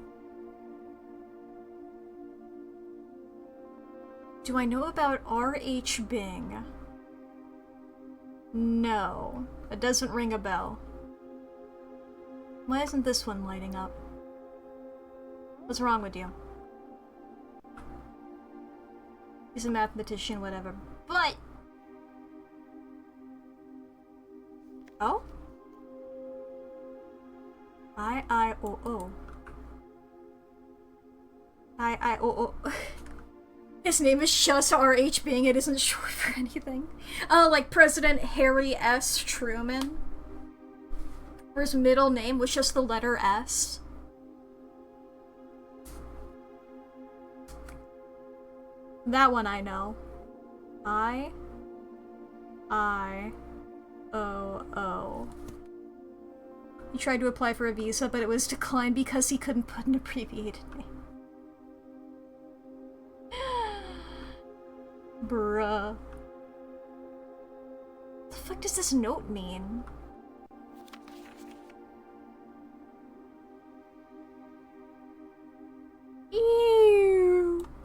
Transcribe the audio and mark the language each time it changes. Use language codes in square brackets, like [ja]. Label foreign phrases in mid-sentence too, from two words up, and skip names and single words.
[en] Do I know about R.H. Bing? No. It doesn't ring a bell. Why isn't this one lighting up? What's wrong with you? He's a mathematician, whatever. But... Oh? I-I-O-O. I-I-O-O. His name is just R.H. Bing, it isn't short for anything. Oh, like President Harry S. Truman? Or his middle name was just the letter S. That one I know. I-O-O. He tried to apply for a visa, but it was declined because he couldn't put an abbreviated name. Bruh. What the fuck does this note mean? Ew.